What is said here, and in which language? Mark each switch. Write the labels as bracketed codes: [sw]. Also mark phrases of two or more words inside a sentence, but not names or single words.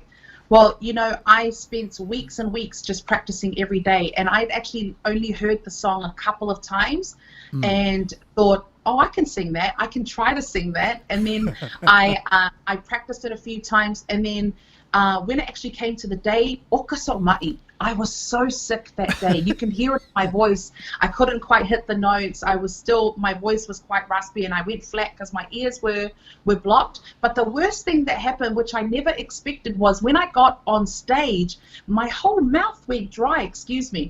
[en] Well, I spent weeks and weeks just practicing every day, and I'd actually only heard the song a couple of times and thought, oh, I can sing that. I can try to sing that. And then I practiced it a few times, and then when it actually came to the day, okaso mai, I was so sick that day. You can hear it in my voice. I couldn't quite hit the notes. My voice was quite raspy, and I went flat because my ears were blocked. But the worst thing that happened, which I never expected, was when I got on stage, my whole mouth went dry, excuse me.